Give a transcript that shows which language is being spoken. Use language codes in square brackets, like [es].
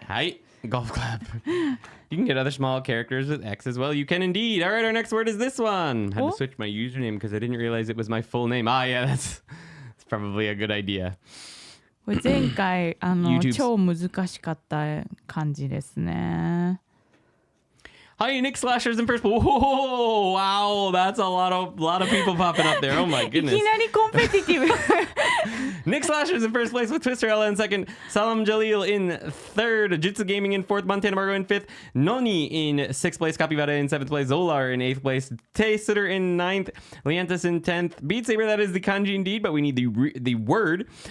[en] はい golf clap You can get other small characters with X as well. You can indeed. All right, our next word is this one. I had to switch my username because I didn't realize it was my full name. Yeah, that's probably a good idea. [ja] これ前回超難しかった感じですね。 [en] Hi, Nick Slasher's in first. Whoa, wow, that's a lot of people popping up there. Oh my [ja] い [en] goodness. [ja] きなりコンペティティブ。 [en] Nick Slasher's in first place with Twister Ella in second, Salam Jalil in third, Jutsu Gaming in fourth, Montana Margo in fifth, Noni in sixth place, Capivara in seventh place, Zolar in eighth place, Tay Sitter in ninth, Leantis in 10th, Beat Saber, that is the kanji indeed, but we need the word.